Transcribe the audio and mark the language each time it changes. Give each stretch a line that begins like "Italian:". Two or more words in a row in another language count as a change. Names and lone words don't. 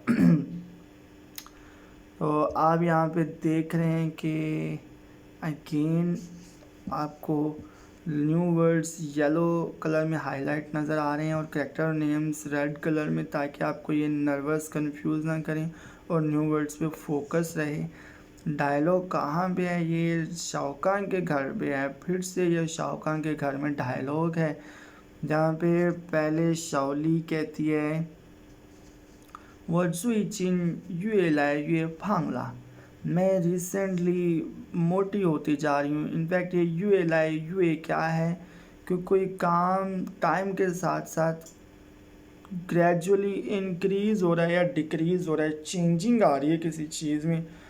Hindi: तो आप यहाँ पे देख रहे हैं कि अगेन आपको
English: new words yellow colour
Hindi: में हाईलाइट नज़र आ रहे हैं और
English: character names red colour
Hindi: में, ताकि आपको ये
English: nervous confuse
Hindi: ना करें और
English: new words
Hindi: पे फोकस रहे। डायलॉग कहाँ पे है? ये शाओकान के घर पे है। फिर से ये शाओकान के घर में डायलॉग है, जहाँ पे पहले शाओली कहती है
Chinese: 我最近越来越胖了,
Hindi: मैं रिसेंटली मोटी होती जा रही हूँ। इनफैक्ट ये
Chinese: 越来越
Hindi: क्या है कि कोई काम टाइम के साथ साथ
English: gradually increase
Hindi: हो रहा है या डिक्रीज़ हो रहा है, चेंजिंग आ रही है किसी चीज़ में।